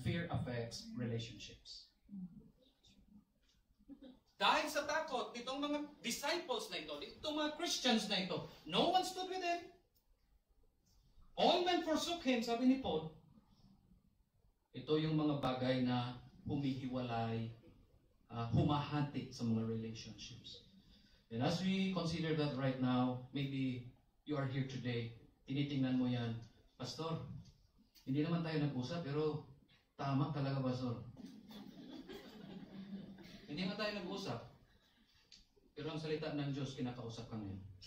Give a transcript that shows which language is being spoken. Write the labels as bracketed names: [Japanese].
[English] Fear affects relationships. [Filipino] Dahil sa takot, itong mga disciples na ito, itong mga Christians na ito, [English] no one stood with him. All men forsook him, [Filipino] sabi ni Paul. Ito yung mga bagay na humihiwalay, humahati sa mga relationships. [English] And as we consider that right now, maybe you are here today, [Filipino] tinitingnan mo yan, [English] Pastor, [Filipino] hindi naman tayo nag-usap, pero tama talaga, [English] Pastor. [Filipino] Hindi nga tayo nag-usap, pero ang salita ng Diyos, kinakausap ka ngayon.